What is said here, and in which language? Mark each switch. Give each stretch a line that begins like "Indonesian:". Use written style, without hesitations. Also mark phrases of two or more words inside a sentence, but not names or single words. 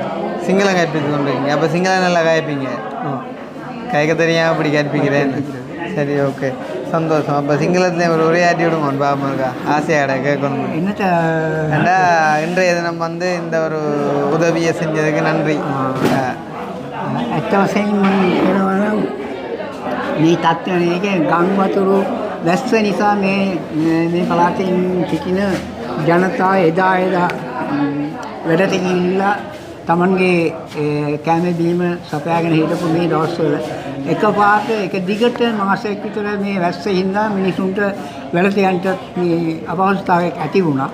Tamil: சிங்களம் கற்பித்து கொண்டிருக்கீங்க. அப்போ சிங்களம் நல்லா காய்ப்பீங்க? கைக்க தெரியாமல் அப்படி கற்பிக்கிறேன். சரி, ஓகே, சந்தோஷம். அப்போ சிங்களத்தில் ஒரு உரையாற்றி விடுங்க பாப்பா, ஆசையாட கேட்கணும். ஏண்டா இன்றைய தினம் வந்து இந்த ஒரு உதவியை செஞ்சதுக்கு நன்றி.
Sinhala: මේ තත්ත්වයක ගංවතුරු වැස්ස නිසා මේ පළාතෙන් සිටින ජනතාව එදා වැඩට ගිහිල්ලා තමන්ගේ කෑම බීම සපයාගෙන හිටපු මේ දවස්වල එකපාරට එක දිගට මාසයක් විතර මේ වැස්ස හින්දා මිනිසුන්ට වැඩට යන්න මේ අපහසුතාවයක් ඇති වුණා.